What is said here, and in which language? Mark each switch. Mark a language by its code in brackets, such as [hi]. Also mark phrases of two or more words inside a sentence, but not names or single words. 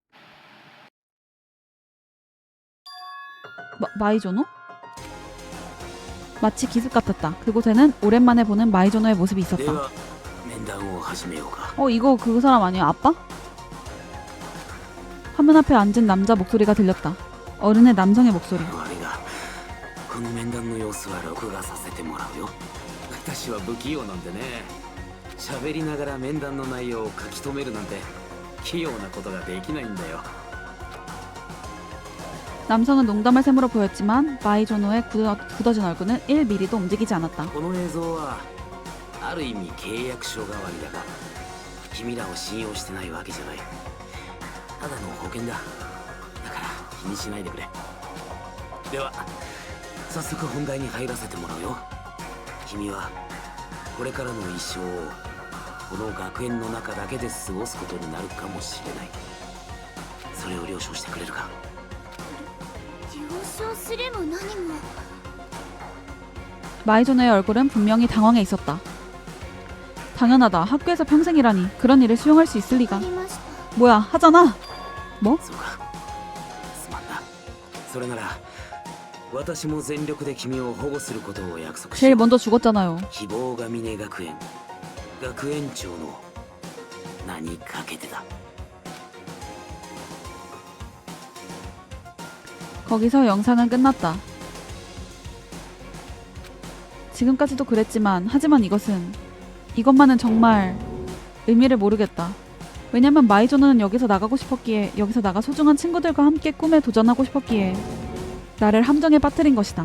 [ko] 마이조노? 마치 기습 같았다. 그곳에는 오랜만에 보는 마이조노의 모습이 있었다. 이거 그 사람 아니야? 아빠? 화면 앞에 앉은 남자 목소리가 들렸다. 어른의 남성의 목소리. [ja] この面談の様子は録画させてもらうよ。私は不器用なんでね。喋りながら面談の内容を書き留めるなんて器用なことができないんだよ。 남성은 농담을 셈으로 보였지만 마이조노의 굳어진 얼굴은 1mm도 움직이지 않았다. この映像はある意味契約書代わりだが、君らを信用してないわけじゃない。ただの保険だ。だから気にしないでくれ。では早速本題に入らせてもらうよ。君はこれからの一生をこの学園の中だけで過ごすことになるかもしれない。それを了承してくれるか？了承すれも何も [ko] 마이존의 얼굴은 분명히 당황해 있었다. 당연하다. 학교에서 평생이라니. 그런 일을 수용할 수 있을 [ja] あ [ko] 리가. [ja] りました。 [ko] 뭐야, 하잖아. [ja] そうか、すまんな。それなら私も全力で君を保護することを約束し [ko] 제일 [ja] よう。 [ko] 먼저 죽었잖아요. [ja] 希望が峰学園学園長の名にかけてだ。 [ko] 거기서 영상은 끝났다. 지금까지도 그랬지만 하지만 이것만은 정말 의미를 모르겠다. 왜냐면 마이조는 여기서 나가고 싶었기에, 여기서 나가 소중한 친구들과 함께 꿈에 도전하고 싶었기에 나를 함정에 빠뜨린 것이다.